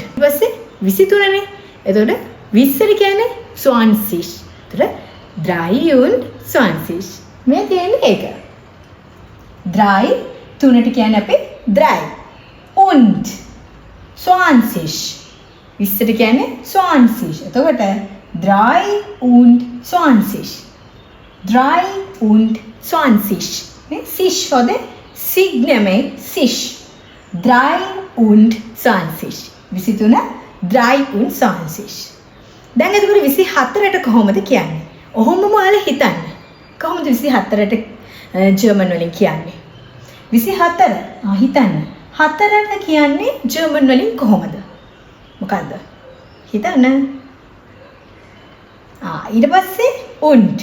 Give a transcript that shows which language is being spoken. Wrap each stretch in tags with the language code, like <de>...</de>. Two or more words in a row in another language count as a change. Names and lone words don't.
<si>ඊට පස්සේ 23 නේ. එතකොට 20ට කියන්නේ 20. එතකොට 3 und 20. මේ තියෙන්නේ ඒක. 3 3ට කියන්නේ අපි 3 und 20. 20ට කියන්නේ 20. එතකොට 3 und 20.</si> <de>3 und 20. Ne? Sich oder sig නෙමෙයි sich. 3 und 20.</de> <si>23 3 und 20. දැන් එතකොට 24ට කොහොමද කියන්නේ? ඔහොමම ඔයාලා හිතන්න. කොහොමද 24ට ජර්මන් වලින් කියන්නේ? 24 හිතන්න. 4ට කියන්නේ ජර්මන් වලින් කොහොමද? මොකද්ද? හිතන්න. ඊට පස්සේ und.</si>